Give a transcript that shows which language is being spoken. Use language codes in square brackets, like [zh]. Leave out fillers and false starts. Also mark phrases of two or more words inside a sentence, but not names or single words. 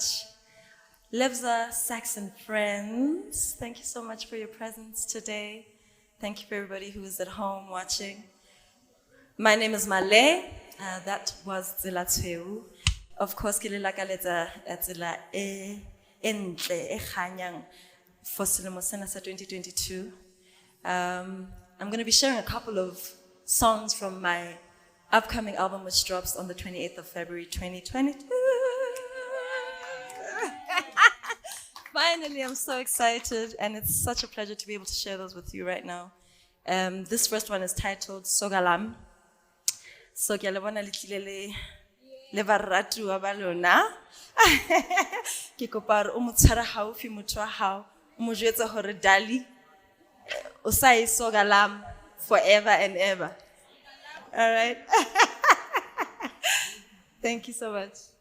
[en] Lebza, Sax and friends, thank you so much for your presence today. Thank you for everybody who is at home watching. My name is Maleh. That was Tsela Tsoeu. Of course, [st] ke le lakaletsa tsela e ntle e kganyang for selemo sena sa 2022. [en] I'm going to be sharing a couple of songs from my upcoming album, which drops on the 28th of February 2022. Finally, I'm so excited, and it's such a pleasure to be able to share those with you right now. This first one is titled Soka Lami. [st] So, ke le bona le tlile le baratu ba balona. Ke kopa re o mo tshwara haufi motho wa hao, o mo jwetsa hore dali o sa e soka lami [en] forever and ever. All right. Thank you so much.